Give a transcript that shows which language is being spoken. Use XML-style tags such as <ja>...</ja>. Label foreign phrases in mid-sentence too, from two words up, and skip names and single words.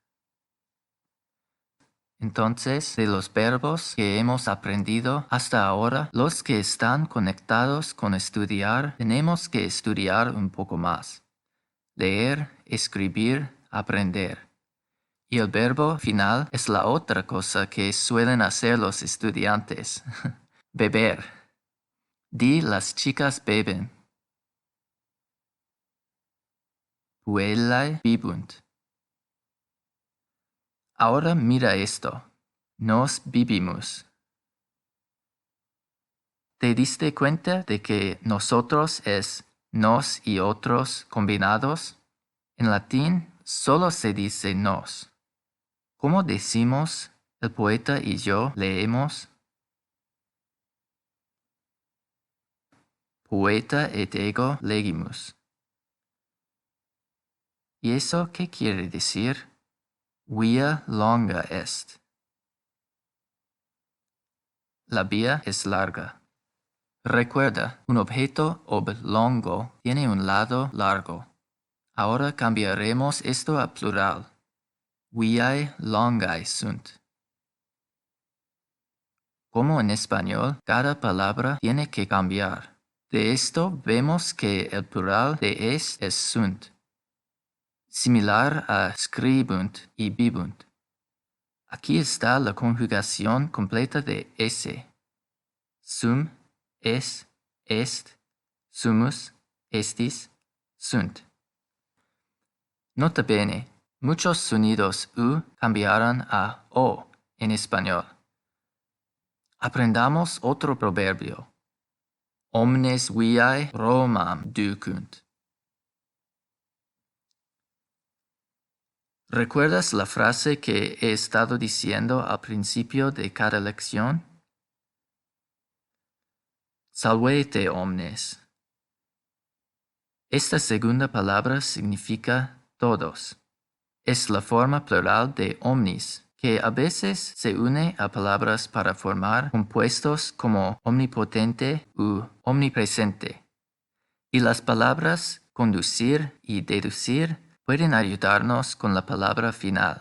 <es>Entonces, de los verbos que hemos aprendido hasta ahora, los que están conectados con estudiar, tenemos que estudiar un poco más. Leer, escribir, aprender. Y el verbo final es la otra cosa que suelen hacer los estudiantes. Beber. Las chicas beben.</es> <la>Puellae bibunt.</la> <es>Ahora mira esto.</es> <la>Nos bibimus.</la> <es>¿Te diste cuenta de que nosotros es nos y otros combinados? En latín solo se dice nos. ¿Cómo decimos el poeta y yo leemos?</es> <la>Poeta et ego legimus.</la> <es>¿Y eso qué quiere decir?</es> <la>Via longa est.</la> <es>La vía es larga. Recuerda, un objeto oblongo tiene un lado largo. Ahora cambiaremos esto a plural.</es> <la>Viae longae sunt.</la> <es>Como en español, cada palabra tiene que cambiar. De esto vemos que el plural de es sunt, similar a scribunt y bibunt. Aquí está la conjugación completa de ese.</es> <la>Sum, es, est, sumus, estis, sunt. Nota bene,</la> <es>muchos sonidos u cambiarán a o en español. Aprendamos otro proverbio.</es> <la>Omnes viae Romam ducunt.</la> <es>¿Recuerdas la frase que he estado diciendo al principio de cada lección?</es> <la>Salvete omnes.</la> <es>Esta segunda palabra significa todos. Es la forma plural de omnis, que a veces se une a palabras para formar compuestos como omnipotente u omnipresente. Y las palabras conducir y deducir pueden ayudarnos con la palabra final.</es>